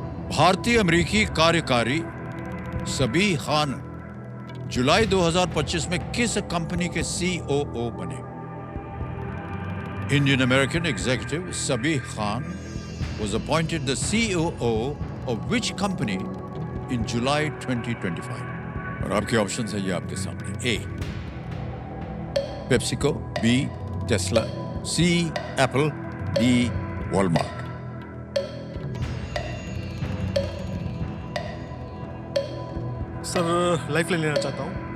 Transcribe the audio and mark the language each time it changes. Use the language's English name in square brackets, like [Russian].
[Hindi] भारतीय अमेरिकी कार्यकारी सबी खान जुलाई 2025 में किस कंपनी के सीओओ बने? [English] Indian American executive Sabih Khan was appointed the COO of which company in July 2025? [Hindi] और आपके ऑप्शन है ये आपके सामने। A PepsiCo, B Tesla, C Apple, D Walmart. Sir lifeline लेना चाहता हूँ।